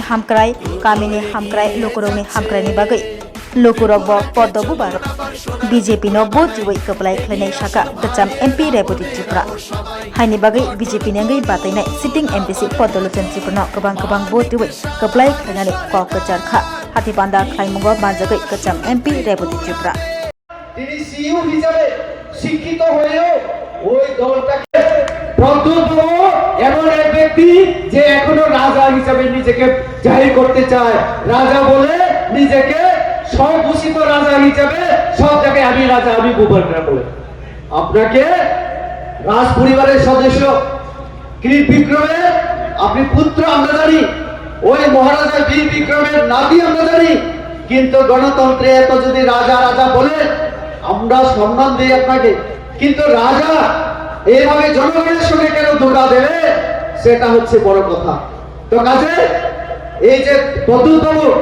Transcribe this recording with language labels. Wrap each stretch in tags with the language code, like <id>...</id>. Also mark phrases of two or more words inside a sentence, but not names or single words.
<trp>हामक्राय कामिनि हामक्राय लोकुरंनि हामक्रायनि बागै लोकुरंबो पदबो बारो बीजेपी नो भोट जुवै कपलाय खलायनाय साका कचाम एमपी रेबुति त्रिपुरा हायनि बागै बीजेपी नेंगै बातैनाय</trp> <en>sitting MDC</en> <trp>पदलोचन त्रिपुरा गोबां भोट जुवै कपलाय खलायनानै कक कचारखा हातीपांडा खलायमुगो बानजागै कचाम एमपी रेबुति त्रिपुरा</trp> <bn>তিনি সিইও হিসাবে শিক্ষিত হয়েও ওই দলটাকে প্রদ্যোৎ এমন এক ব্যক্তি যে এখনো রাজা হিসাবে নিজেকে জাহির করতে চায় রাজা বলে নিজেকে স্বঘোষিত রাজা হিসাবে সব জায়গায় আমি রাজা আমি গভর্নর বলে আপনাকে রাজ পরিবারের সদস্য বীর বিক্রমের আপনি পুত্র আমরা জানি ওই মহারাজা বীর বিক্রমের নাতি আমরা জানি কিন্তু গণতন্ত্রে এত যদি রাজা রাজা বলে আমরা সম্মান দিই আপনাকে কিন্তু রাজা এইভাবে জনগণের সঙ্গে কেন ধোঁকা দেবে সেটা হচ্ছে বড় কথা তো কাজে এই যে পদ্মতম</bn>